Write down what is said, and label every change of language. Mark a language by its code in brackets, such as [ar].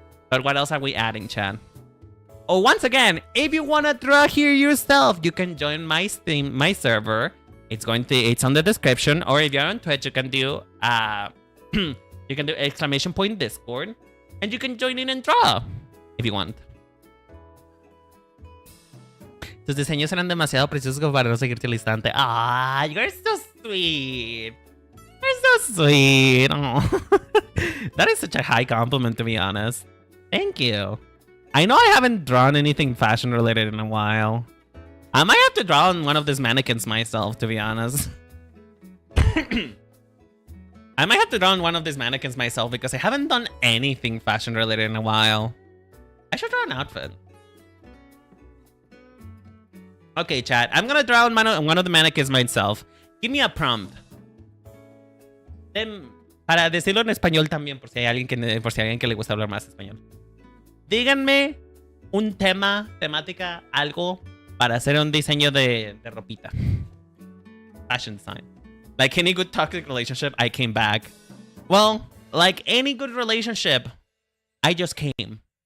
[en] But what else are we adding, chat? Oh, once again, if you wanna draw here yourself, you can join my Steam, my server. It's on the description, or if you're on Twitch, you can do you can do !! Discord, and you can join in and draw if you want. [es] Tus diseños eran demasiado preciosos como para no seguirte al instante. [en] Ah, you're so sweet. You're so sweet. Oh. That is such a high compliment, to be honest. Thank you. I know I haven't drawn anything fashion related in a while. I might have to draw on one of these mannequins myself, to be honest. I might have to draw on one of these mannequins myself because I haven't done anything fashion related in a while. I should draw an outfit. Okay, chat. I'm gonna draw on one of the mannequins myself. Give me a prompt. [es] Para decirlo en español también, por si hay alguien que le gusta hablar más español. Díganme un temática, algo para hacer un diseño de ropita. [en] Fashion design. Like any good toxic relationship, I came back. Well, like any good relationship, I just came.